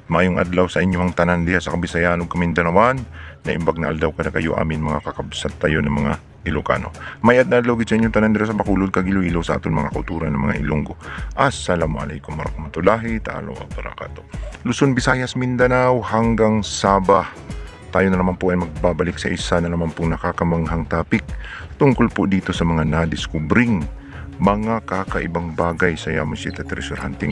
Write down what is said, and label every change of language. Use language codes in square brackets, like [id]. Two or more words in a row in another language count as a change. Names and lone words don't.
[ceb] Mayong adlaw sa inyong tanan diha sa Kabisayan ug Kamindanawan. [ilo] Naimbag na aldaw kada kayo amin mga kakabsat tayo ng mga Ilocano. [hil] May adlaw gid sa inyong tanan diha sa Bacolod kag Iloilo sa aton mga kultura ng mga Ilonggo. [ar] السلام عليكم ورحمة الله تعالى وبركاته. [tl] Luzon, Visayas, Mindanao hanggang Sabah. Tayo na naman po ay magbabalik sa isa na naman pong nakakamanghang topic tungkol po dito sa mga nadiskubring mga kakaibang bagay sa Yamashita Treasure Hunting.